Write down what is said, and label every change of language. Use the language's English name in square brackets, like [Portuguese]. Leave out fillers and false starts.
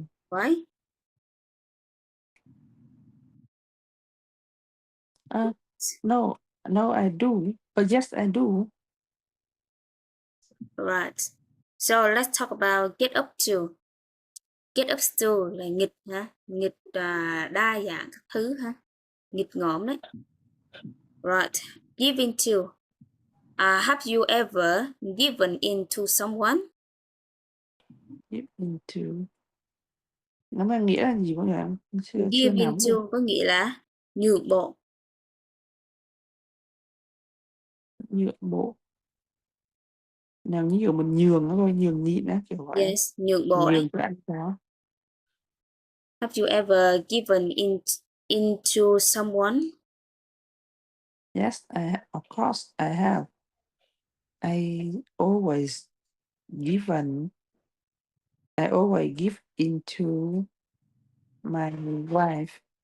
[English] Why? No, I do. But yes, I do. Right. So let's talk about get up to. [Vietnamese] Get up to là nghịch hả? Nghịch đa dạng các thứ hả? Nghịch ngợm đấy. Right. Give into. [English] Have you ever given in to someone? Give into. [Vietnamese] Nó mang nghĩa là gì mọi người em? Chưa [English] Give [Vietnamese] nắm được. into có nghĩa là nhượng bộ. Nhượng bộ. Nào như kiểu mình nhường nó thôi, nhường nhịn á, kiểu vậy. Yes, nhượng bộ Nhường đấy. cho anh cháu. [English] Have you ever given into someone? Yes, of course I have. I always given. I always give into my wife.